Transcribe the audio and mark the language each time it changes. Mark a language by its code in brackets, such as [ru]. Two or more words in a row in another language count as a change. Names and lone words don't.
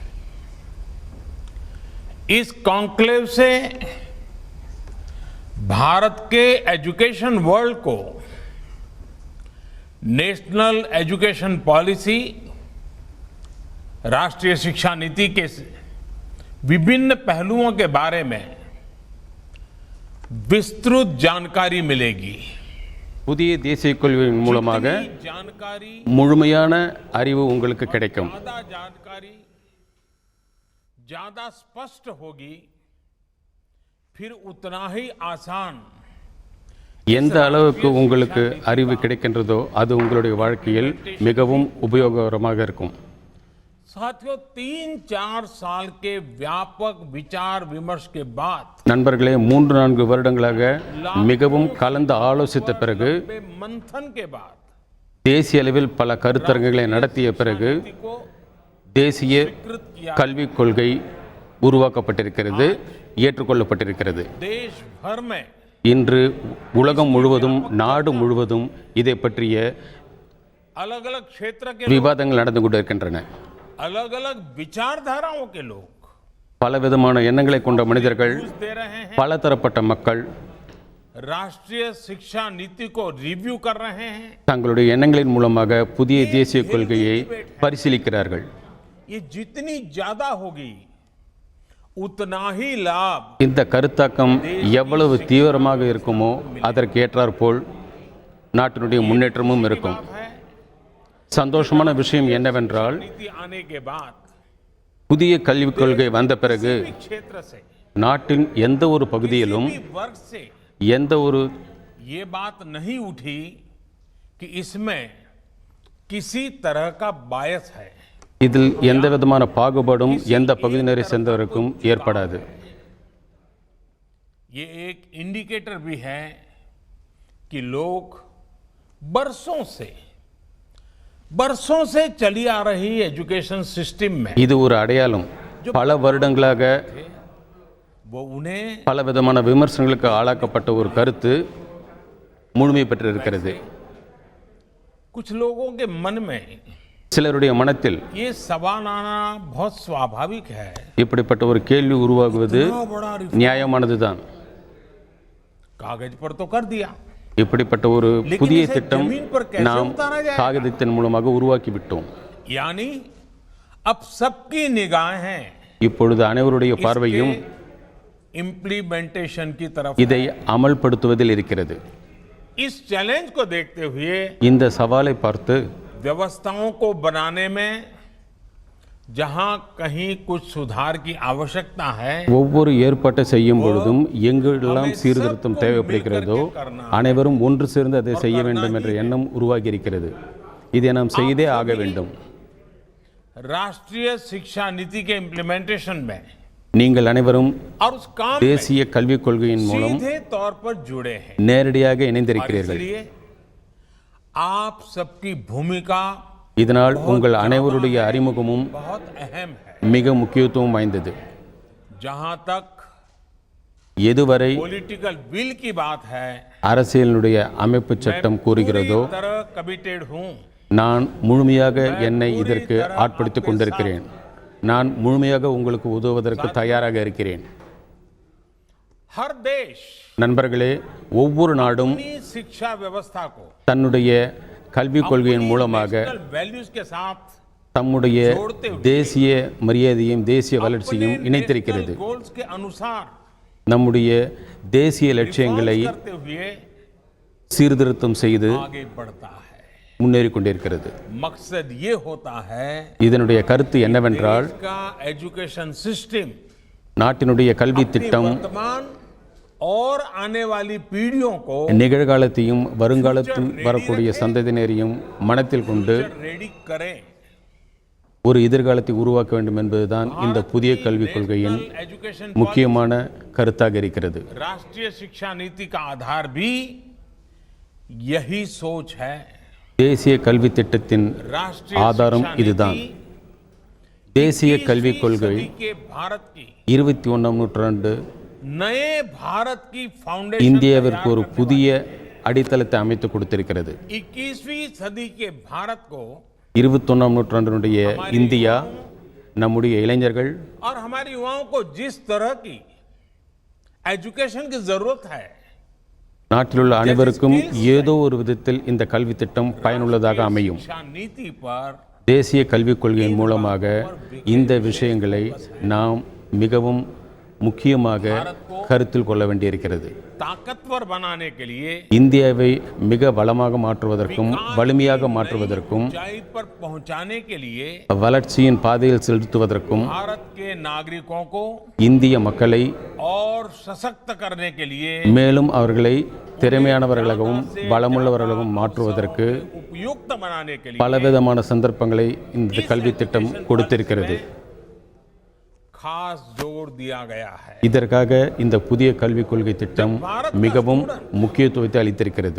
[hi] इस कॉन्क्लेव से भारत के [en] education world [hi] को [en] National Education Policy [hi] राष्ट्रीय शिक्षा नीति के विभिन्न पहलुओं के बारे में विस्तृत जानकारी मिलेगी। [ta] புதிய தேசிய கல்வியின் மூலமாக முழுமையான அறிவு உங்களுக்கு கிடைக்கும். [hi] जानकारी ज्यादा स्पष्ट होगी, फिर उतना ही आसान। [ta] எந்த அளவுக்கு உங்களுக்கு அறிவு கிடைக்கின்றதோ அது உங்களுடைய வாழ்க்கையில் மிகவும் உபயோககரமாக இருக்கும். [hi] साथियों, 3-4 साल के व्यापक विचार विमर्श के बाद, [ta] நண்பர்களே, 3-4 வருடங்களாக மிகவும் கலந்து ஆலோசித்த பிறகு, [hi] मंथन के बाद, [ta] தேசிய அளவில் பல கருத்தரங்குகளை நடத்திய பிறகு தேசிய கல்விக் கொள்கை உருவாக்கப்பட்டிருக்கிறது, ஏற்றுக்கொள்ளப்பட்டிருக்கிறது. [hi] देश भर में [ta] இன்று உலகம் முழுவதும், நாடு முழுவதும் இதை பற்றிய [hi] अलग अलग क्षेत्र के [ta] விவாதங்கள் நடந்து கொண்டிருக்கின்றன. [hi] अलग अलग विचारधाराओं के लोग, [ta] பலவிதமான எண்ணங்களை கொண்ட மனிதர்கள், [hi] दे रहे हैं, [ta] பலதரப்பட்ட மக்கள் [hi] राष्ट्रीय शिक्षा नीति को रिव्यू कर रहे हैं, [ta] தங்களுடைய எண்ணங்களின் மூலமாக புதிய தேசிய கொள்கையை பரிசீலிக்கிறார்கள். [hi] ये जितनी ज्यादा होगी उतना ही लाभ [ta] இந்த கருத்தாக்கம் எவ்வளவு தீவிரமாக இருக்குமோ அதற்கு ஏற்றாற்போல் நாட்டினுடைய முன்னேற்றமும் இருக்கும். சந்தோஷமான விஷயம் என்னவென்றால், [hi] नीति आने के बाद [ta] புதிய கல்விக் கொள்கை வந்த பிறகு [hi] क्षेत्र से, [ta] நாட்டின் எந்த ஒரு பகுதியிலும் [hi] वर्ग से [ta] எந்த ஒரு [hi] ये बात नहीं उठी कि इसमें किसी तरह का बायस है। [ta] இதில் எந்த விதமான பாகுபாடும் எந்த பகுதியினரை சேர்ந்தவருக்கும் ஏற்படாது. [hi] ये एक इंडिकेटर भी है कि लोग बरसों से चली आ रही [en] education system [hi] में, [ta] இது ஒரு அடையாளம். பல வருடங்களாக [hi] वो उन्हें [ta] பல விதமான விமர்சனங்களுக்கு ஆளாக்கப்பட்ட ஒரு கருத்து முழுமை பெற்றிருக்கிறது. [hi] कुछ लोगों के मन में [ta] சிலருடைய மனத்தில் [hi] ये सवाल आना बहुत स्वाभाविक है। [ta] இப்படிப்பட்ட ஒரு கேள்வி உருவாகுவது [hi] बड़ा [ta] நியாயமானதுதான். [hi] कागज पर तो कर दिया, [ta] இப்படிப்பட்ட ஒரு புதிய திட்டம் நாம் காகிதத்தின் மூலமாக உருவாக்கிவிட்டோம். [hi] यानी अब सबकी निगाहें [ta] இப்பொழுது அனைவருடைய பார்வையும் [hi] इम्प्लीमेंटेशन की तरफ [ta] இதை அமல்படுத்துவதில் இருக்கிறது. [hi] इस चैलेंज को देखते हुए [ta] இந்த சவாலை பார்த்து [hi] व्यवस्थाओं को बनाने में जहां कहीं कुछ सुधार की आवश्यकता है, [ta] ஒவ்வொரு ஏற்பாட்டை செய்யும் பொழுதும் எங்கெல்லாம் சீர்திருத்தம் தேவைப்படுகிறதோ அனைவரும் ஒன்று சேர்ந்து அதை செய்ய வேண்டும் என்ற எண்ணம் உருவாகி இருக்கிறது. இதை நாம் செய்தே ஆக வேண்டும். [hi] राष्ट्रीय शिक्षा नीति के इम्प्लीमेंटेशन में [ta] நீங்கள் அனைவரும் [hi] और उस काम में [ta] தேசிய கல்விக் கொள்கையின் மூலம் [hi] सीधे तौर पर जुड़े हैं। [ta] நேரடியாக இணைந்திருக்கிறீர்கள். [hi] इसलिए आप सबकी भूमिका [ta] இதனால் உங்கள் அனைவருடைய அறிமுகமும் [hi] बहुत अहम है। [ta] மிக முக்கியத்துவம் வாய்ந்தது. [hi] जहां तक [ta] எதுவரை [en] political will [hi] की बात है, [ta] அரசியலினுடைய அமைப்பு சட்டம் கூறுகிறதோ [hi] पूरी तरह कमिटेड हूं [ta] நான் முழுமையாக என்னை இதற்கு ஆட்படுத்திக் கொண்டிருக்கிறேன். நான் முழுமையாக உங்களுக்கு உதவுவதற்கு தயாராக இருக்கிறேன். [hi] हर देश [ta] நண்பர்களே, ஒவ்வொரு நாடும் [hi] अपनी शिक्षा व्यवस्था को [ta] தன்னுடைய கல்விக் கொள்கையின் மூலமாக [hi] वैल्यूज के साथ [ta] தம்முடைய தேசிய மரியாதையும் தேசிய வளர்ச்சியும் இணைத்திருக்கிறது. [hi] गोल्स के अनुसार [ta] நம்முடைய தேசிய லட்சியங்களை [hi] करते हुए [ta] சீர்திருத்தம் செய்து [hi] आगे बढ़ता है. [ta] முன்னேறிக் கொண்டிருக்கிறது. [hi] मकसद ये होता है [ta] இதனுடைய கருத்து என்னவென்றால் [hi] का [en] education system [ta] நாட்டினுடைய கல்வி திட்டம் [hi] वर्तमान और आने वाली पीढ़ियों को [ta] நிகழ்காலத்தையும் வருங்காலத்தில் வரக்கூடிய சந்ததியினரையும் மனத்தில் கொண்டு [hi] रेडी करें. [ta] ஒரு எதிர்காலத்தை உருவாக்க வேண்டும் என்பதுதான் இந்த புதிய கல்விக் கொள்கையின் [hi] एजुकेशन [ta] முக்கியமான கருத்தாக இருக்கிறது. [hi] राष्ट्रीय शिक्षा नीति का आधार भी यही सोच है. [ta] தேசிய கல்வி திட்டத்தின் [hi] राष्ट्रीय [ta] ஆதாரம் [hi] शिक्षा [ta] இதுதான். [hi] नीति [ta] தேசிய கல்விக் கொள்கை [hi] 21वीं सदी के भारत की [ta] 21ஆம் நூற்றாண்டு [hi] नए भारत की फाउंडेशन [ta] இந்தியாவிற்கு ஒரு புதிய அடித்தளத்தை அமைத்து கொடுத்திருக்கிறது. [hi] 21वीं सदी के भारत को [ta] 21ஆம் நூற்றாண்டினுடைய இந்தியா நம்முடைய இளைஞர்கள் [hi] और हमारे युवाओं को जिस तरह की एजुकेशन की जरूरत है, [ta] நாட்டில் உள்ள அனைவருக்கும் ஏதோ ஒரு விதத்தில் இந்த கல்வி திட்டம் பயனுள்ளதாக அமையும். [hi] शिक्षा नीति पर [ta] தேசிய கல்விக் கொள்கையின் மூலமாக இந்த விஷயங்களை நாம் மிகவும் முக்கியமாக கருத்தில் கொள்ள வேண்டியிருக்கிறது. [hi] ताकतवर बनाने के लिए, [ta] இந்தியாவை மிக வளமாக மாற்றுவதற்கும் வலிமையாக மாற்றுவதற்கும் [hi] ऊंचाई पर पहुंचाने के लिए [ta] வளர்ச்சியின் பாதையில் செலுத்துவதற்கும் [hi] भारत के नागरिकों को [ta] இந்திய மக்களை [hi] और सशक्त करने के लिए [ta] மேலும் அவர்களை திறமையானவர்களாகவும் பலமுள்ளவர்களாகவும் மாற்றுவதற்கு [hi] उपयुक्त बनाने के लिए [ta] பலவிதமான சந்தர்ப்பங்களை இந்த கல்வி திட்டம் கொடுத்திருக்கிறது. [hi] खास जोर दिया गया है. [ta] இதற்காக இந்த புதிய கல்விக் கொள்கை திட்டம் மிகவும் முக்கியத்துவத்தை அளித்திருக்கிறது.